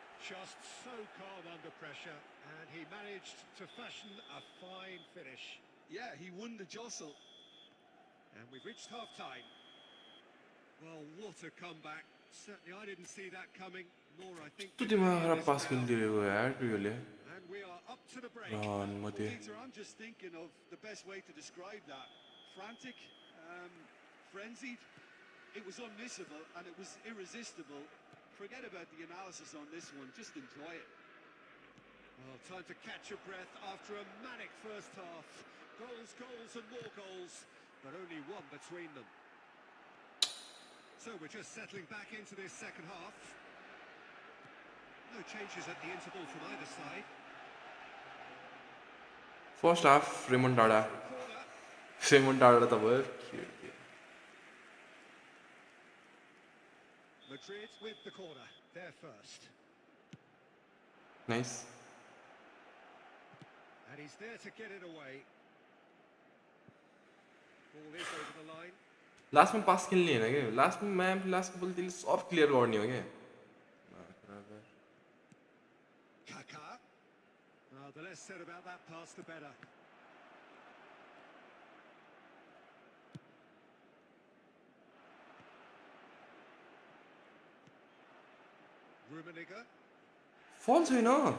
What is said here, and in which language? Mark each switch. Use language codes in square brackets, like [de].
[en] Just so calm under pressure, and he managed to fashion a fine finish. Yeah, he won the jostle. And we've reached half-time. Well, what a comeback. Certainly I didn't see that coming, nor I think... [ne] कस्तो दिमाग खराब pass खेलिदिएको यार योले [en] And we are up to the break. रन मध्ये Peter, I'm just thinking of the best way to describe that. Frantic, frenzied. It was unmissable and it was irresistible. Forget about the analysis on this one, just enjoy it. Well, time to catch your breath after a manic first half. Goals, goals and more goals, but only one between them. So we're just settling back into this second half. No changes at the interval from either side. [ne] First half रेमोन्टाडा त भयो [en] Madrid with the corner. They're first. Nice And he's there to get it away. Ball is over the line. [ne] लास्टमा pass खेल्ने होइन क्या लास्टमा लास्टको बल त्यसले सब clear गर्ने हो क्या [en] Kaká. Now The less said about that pass, the better. Rummenigge. [ne] फल छैन